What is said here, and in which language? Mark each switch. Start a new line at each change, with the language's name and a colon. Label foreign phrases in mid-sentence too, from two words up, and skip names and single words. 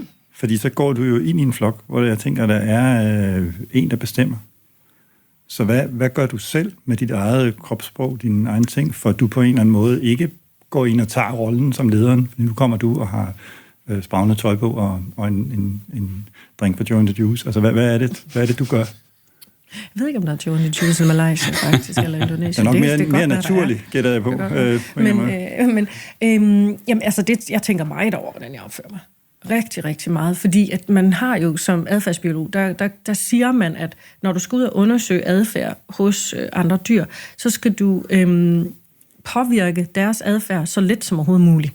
Danish: Fordi så går du jo ind i en flok, hvor jeg tænker, der er en, der bestemmer. Så hvad gør du selv med dit eget kropssprog, dine egne ting, for at du på en eller anden måde ikke går ind og tager rollen som lederen? Nu kommer du og har spragende tøj på og en drink på Joe and the Juice. Altså, hvad er det, du gør? Jeg ved ikke, om der er Joe and the Juice i Malaysia, faktisk, eller Indonesien. Det er nok mere naturligt, gætter jeg på. Jeg tænker meget over, hvordan jeg opfører mig. Rigtig, rigtig meget, fordi at man har jo som adfærdsbiolog, der siger man, at når du skal ud og undersøge adfærd hos andre dyr, så skal du påvirke deres adfærd så lidt som overhovedet muligt.